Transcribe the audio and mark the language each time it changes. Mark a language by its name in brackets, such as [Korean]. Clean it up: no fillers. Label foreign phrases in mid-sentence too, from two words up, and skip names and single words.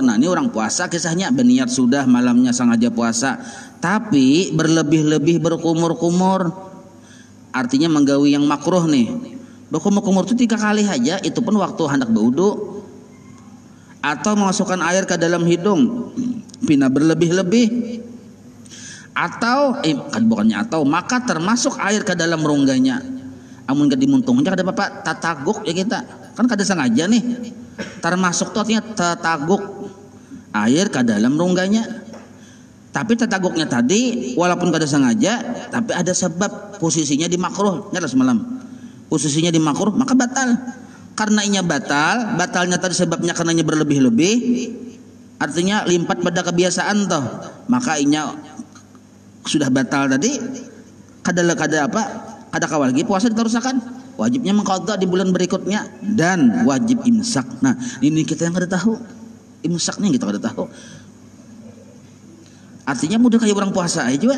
[Banjar] Nah ini orang puasa kisahnya berniat sudah malamnya sengaja puasa, tapi berlebih-lebih berkumur-kumur artinya menggawi yang makruh nih. Berkumur-kumur itu 3 kali aja, itu pun waktu hendak berwudu atau memasukkan air ke dalam hidung, pina berlebih-lebih atau bukannya atau maka termasuk air ke dalam rongganya. Amun gak dimuntungnya kada apa tataguk ya kita kan kada sengaja nih, termasuk tuh artinya tataguk air ke dalam rongganya. Tapi tataguknya tadi walaupun kada sengaja tapi ada sebab posisinya di makruh nyala semalam posisinya di makruh maka batal. Karena inya batalnya tadi sebabnya karenanya berlebih-lebih artinya limpat pada kebiasaan toh, maka inya sudah batal tadi kada kawal lagi puasa diterusakan, wajibnya mengqadha di bulan berikutnya dan wajib imsak. Nah ini kita yang kada tahu imsaknya, kita kada tahu. Artinya mudah kayak orang puasa aja juga.